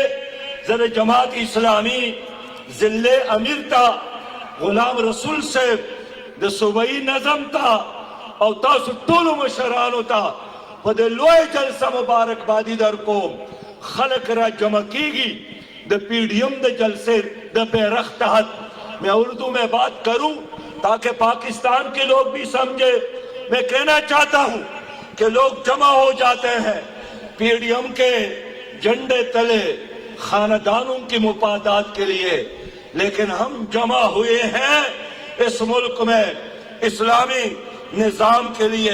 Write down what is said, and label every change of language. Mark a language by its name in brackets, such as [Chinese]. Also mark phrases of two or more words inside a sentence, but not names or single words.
[Pashto] زه د جماعت اسلامي ضلع امیر ته، غلام رسول صاحب د صوبایي نظم ته او تاسو ټولو مشرانو ته په د لوی جلسه مبارکبادي در کوم خلق را جمع کیگی د پی ڈی ایم د جلسے د بیرخ تحت [Urdu] میں اردو میں بات کروں تاکہ پاکستان کے لوگ بھی سمجھے. میں کہنا چاہتا ہوں کہ لوگ جمع ہو جاتے ہیں پی ڈی ایم کے جھنڈے تلے خاندانوں کی مفادات کے لیے، لیکن ہم جمع ہوئے ہیں اس ملک میں اسلامی نظام کے لیے.